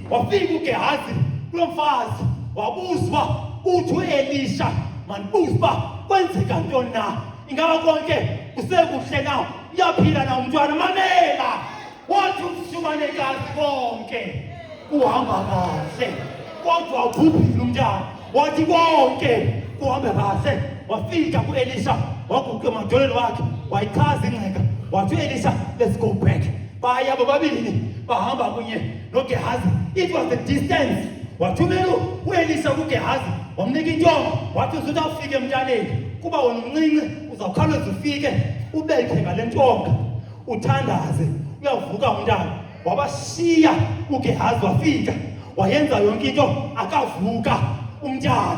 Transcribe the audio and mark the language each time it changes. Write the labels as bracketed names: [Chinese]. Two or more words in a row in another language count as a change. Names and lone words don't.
[Xhosa] Wafika uGehazi kulo mfazi wabuzwa uthi uElisha mandibuze uba kwenzeka ntoni na, ingaba konke kusekuhle na, uyaphila na umntwana. Mamela, wathi umshumanekazi konke kuhamba kahle kodwa ubhubhile umntana. Wathi konke kuhambe kahle. Wafika kuElisha waguqa emadolweni wakhe wayichaza ingxeka. Wathi uElisha, [English] let's go back. [Xhosa] Baya bobabili bahamba kunye noGehazi. [English] It was the distance. [Xhosa] Wathumela uElisha kuGehazi wamnika intonga wathi uzothi awufike emntaneni kuba wona umncinci uzawukhawuleza ufike ubekhe ngale ntonga uthandaze uyavuka umntana. Wabashiya uGehazi wafika wayenza yonke into akavuka umntana.